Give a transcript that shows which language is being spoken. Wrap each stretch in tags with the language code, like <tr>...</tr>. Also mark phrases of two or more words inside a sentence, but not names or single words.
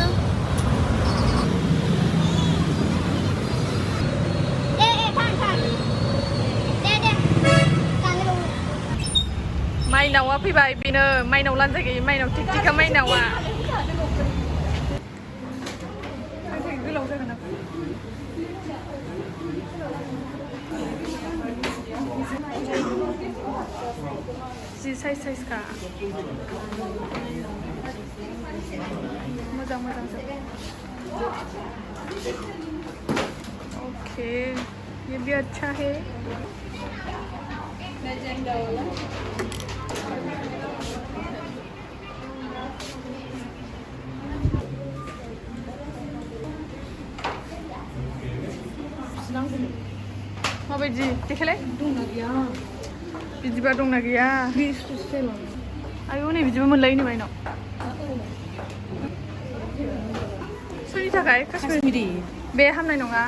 <brx>माइनावा फैबाय बेनो माइनाव लानजाय गैयै माइनाव टिकटिका माइनावा गोलाव जागोन ना जि साइज का मोजां</brx> <hi>ओके ये भी अच्छा है</hi> <brx>माबायदि देखायलाय दंना गैया बिदिबा दंना गैया आयौ नै बिदिबो मोनलायो नो माइनाव सोरनि थाखाय काश्मीरी बे हामनाय नङा</brx>